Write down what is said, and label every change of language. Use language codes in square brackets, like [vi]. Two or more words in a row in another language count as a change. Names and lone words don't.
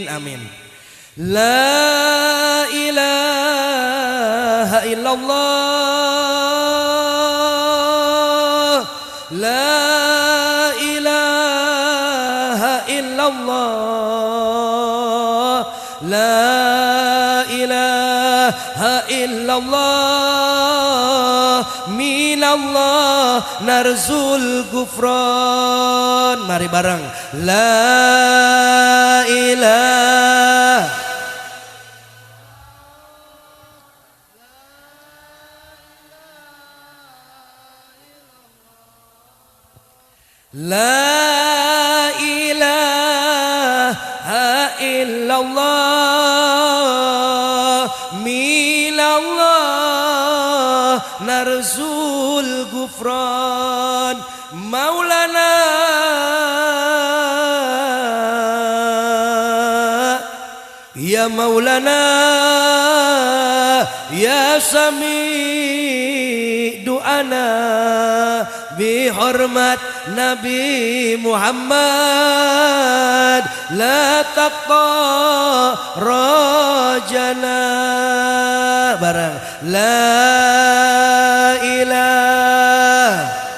[ar] آمين. لا إله إلا الله. لا إله إلا الله. لا إله إلا الله. من الله نرجو غفران. [id] Mari bareng. [ar] لا إله. لا إله إلا الله. من الله نرجو غفران. مولانا يا مولانا يا سامع دعانا بحرمة نبي محمد لا تقطع رجانا. Barang لا إله.